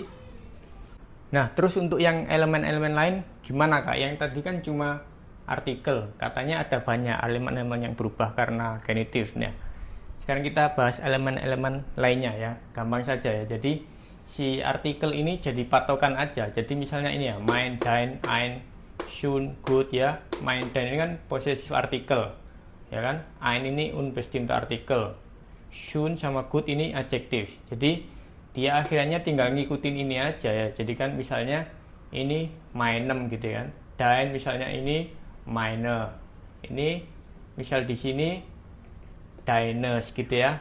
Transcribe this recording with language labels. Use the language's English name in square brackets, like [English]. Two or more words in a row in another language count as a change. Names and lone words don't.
[Indonesian] Nah terus untuk yang elemen-elemen lain gimana kak? Yang tadi kan cuma artikel, katanya ada banyak elemen-elemen yang berubah karena genitif. Nah sekarang kita bahas elemen-elemen lainnya ya, gampang saja ya. Jadi si artikel ini jadi patokan aja. Jadi misalnya ini ya, [German] mein, dein, ein, schön, gut ya. Mein, dein [Indonesian] ini kan possessive artikel ya kan, ein ini [German] unbestimmte artikel, [Indonesian] schön sama gut ini adjektif. Jadi dia akhirnya tinggal ngikutin ini aja ya. Jadi kan misalnya ini meinem gitu kan, dein misalnya ini meine, ini misal di sini deines gitu ya.